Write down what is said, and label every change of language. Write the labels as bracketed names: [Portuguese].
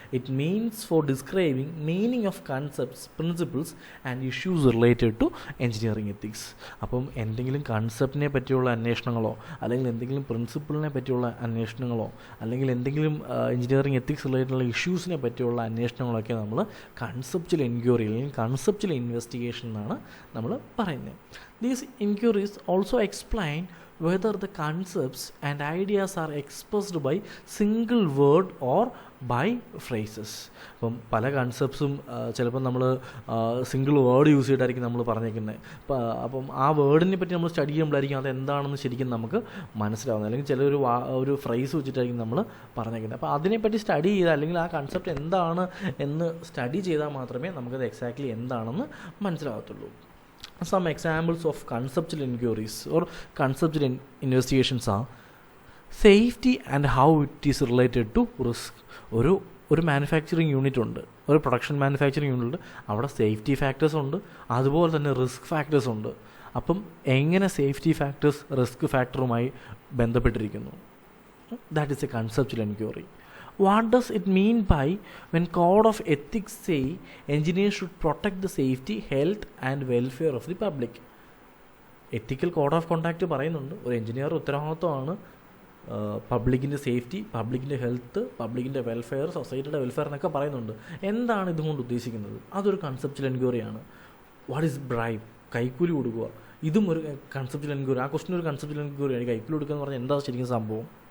[English] It means for describing meaning of concepts, principles and issues related to engineering ethics. [Malayalam] അപ്പം എന്തെങ്കിലും കൺസെപ്റ്റിനെ പറ്റിയുള്ള അന്വേഷണങ്ങളോ അല്ലെങ്കിൽ എന്തെങ്കിലും പ്രിൻസിപ്പിളിനെ പറ്റിയുള്ള അന്വേഷണങ്ങളോ അല്ലെങ്കിൽ എന്തെങ്കിലും എഞ്ചിനീയറിംഗ് എത്തിക്സ് റിലേറ്റഡുള്ള ഇഷ്യൂസിനെ പറ്റിയുള്ള അന്വേഷണങ്ങളൊക്കെ നമ്മൾ കൺസെപ്ച്വൽ എൻക്വയറി അല്ലെങ്കിൽ കൺസെപ്ച്വൽ ഇൻവെസ്റ്റിഗേഷൻ എന്നാണ് നമ്മൾ പറയുന്നത്. [English] These inquiries also explain whether the concepts and ideas are expressed by single word or by phrases. [Malayalam] അപ്പം പല കൺസെപ്റ്റ്സും ചിലപ്പോൾ നമ്മൾ സിംഗിൾ വേർഡ് യൂസ് ചെയ്തിട്ടായിരിക്കും നമ്മൾ പറഞ്ഞേക്കുന്നത്. അപ്പം ആ വേർഡിനെ പറ്റി നമ്മൾ സ്റ്റഡി ചെയ്യുമ്പോഴായിരിക്കും അതെന്താണെന്ന് ശരിക്കും നമുക്ക് മനസ്സിലാവുന്നത്. അല്ലെങ്കിൽ ചിലൊരു ഒരു ഫ്രേസ് വെച്ചിട്ടായിരിക്കും നമ്മൾ പറഞ്ഞേക്കുന്നത്. അപ്പോൾ അതിനെപ്പറ്റി സ്റ്റഡി ചെയ്താൽ അല്ലെങ്കിൽ ആ കൺസെപ്റ്റ് എന്താണ് എന്ന് സ്റ്റഡി ചെയ്താൽ മാത്രമേ നമുക്കത് എക്സാക്ട്ലി എന്താണെന്ന് മനസ്സിലാകത്തുള്ളൂ. [English] Some examples of conceptual inquiries or conceptual investigations are safety and how it is related to risk. [Malayalam] ഒരു മാനുഫാക്ചറിങ് യൂണിറ്റ് ഉണ്ട്, ഒരു പ്രൊഡക്ഷൻ മാനുഫാക്ചറിങ് യൂണിറ്റ് ഉണ്ട്, അവിടെ സേഫ്റ്റി ഫാക്ടേഴ്സ് ഉണ്ട്, അതുപോലെ തന്നെ റിസ്ക് ഫാക്ടേഴ്സ് ഉണ്ട്. അപ്പം എങ്ങനെ സേഫ്റ്റി ഫാക്ടേഴ്സ് റിസ്ക് ഫാക്ടറുമായി ബന്ധപ്പെട്ടിരിക്കുന്നു? [English] That is a conceptual enquiry. What does it mean by when code of ethics say engineers should protect the safety, health and welfare of the public? [Malayalam] Ethical code of contact പറയുന്നുണ്ട് ഒരു engineer ഉത്തരവാദിത്വമാണ് പബ്ലിക്കിൻ്റെ safety, പബ്ലിക്കിൻ്റെ health, പബ്ലിക്കിൻ്റെ welfare, സൊസൈറ്റിയുടെ welfare എന്നൊക്കെ പറയുന്നുണ്ട്. എന്താണ് ഇതുകൊണ്ട് ഉദ്ദേശിക്കുന്നത്? അതൊരു കൺസെപ്ച്വൽ എൻക്വയറിയാണ്. [English] What is bribe? [Malayalam] കൈക്കൂലി കൊടുക്കുക. ഇതും ഒരു കൺസെപ്ച്വൽ എൻക്വയറി. ആ ക്വസ്റ്റ്യൻ ഒരു കൺസെപ്ച്വൽ എൻക്വയറിയാണ്. കൈക്കൂലി കൊടുക്കുക എന്ന് പറഞ്ഞാൽ എന്താ ശരിക്കും സംഭവം?